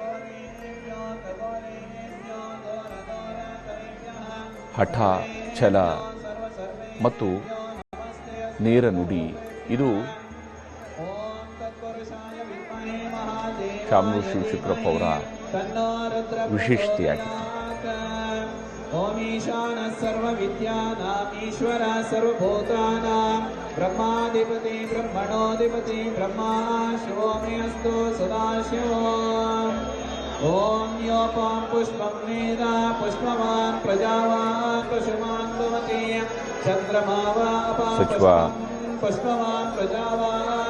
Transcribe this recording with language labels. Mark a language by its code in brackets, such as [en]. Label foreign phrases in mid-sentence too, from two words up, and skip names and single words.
[kn] ಹಠ, ಛಲ ಮತ್ತು ನೇರ ನುಡಿ ಇದು ಶಾಮನೂರು ಶಿವಶಂಕರಪ್ಪ ಅವರ ವಿಶೇಷತೆಯಾಗಿತ್ತು. [sa] ಓಂ ಈಶಾನ ಸರ್ವ ವಿದ್ಯಾನಾಂ ಈಶ್ವರ ಸರ್ವಭೂತಾನಾಂ ಬ್ರಹ್ಮಾಧಿಪತಿ ಬ್ರಹ್ಮಣೋಧಿಪತಿ ಬ್ರಹ್ಮ ಶಿವೋಮೇಸ್ತು ಸದಾಶಿವೋಂ. ಓಂ ಯೋಪಾಂ ಪುಷ್ಪಂ ವೇದ ಪುಷ್ಪವಾನ್ ಪ್ರಜಾವಾನ್ ಪಶುಮಾನ್ ಭವತಿ ಚಂದ್ರಮಾವಾಪಾಂ ಪುಷ್ಪವಾನ್ ಪ್ರಜಾವಾನ್